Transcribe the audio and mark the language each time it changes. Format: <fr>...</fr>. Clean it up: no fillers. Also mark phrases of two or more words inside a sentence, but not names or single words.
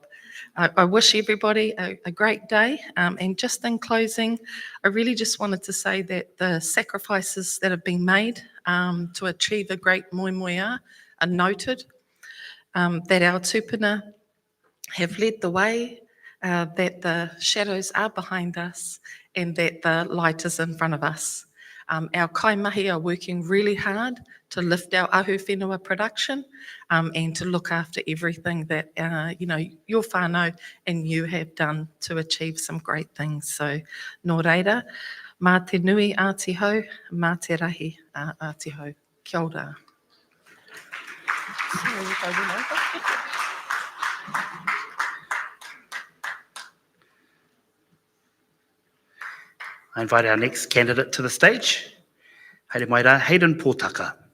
<en>I wish everybody a great day, and just in closing, I really just wanted to say that the sacrifices that have been made to achieve a great moemoeā are noted, that our tupuna have led the way, that the shadows are behind us, and that the light is in front of us. Our kaimahi are working really hard to lift our</en> <mi>ahu whenua</mi> <en>production, and to look after everything that your whānau and you have done to achieve some great things. So,</en> <mi>nō reira, mā te nui Ātihau, mā te rahi Ātihau. Kia ora.</mi> <en>I invite our next candidate to the stage,</en> <mi>Haere mai rā, Hayden Pōtaka.</mi>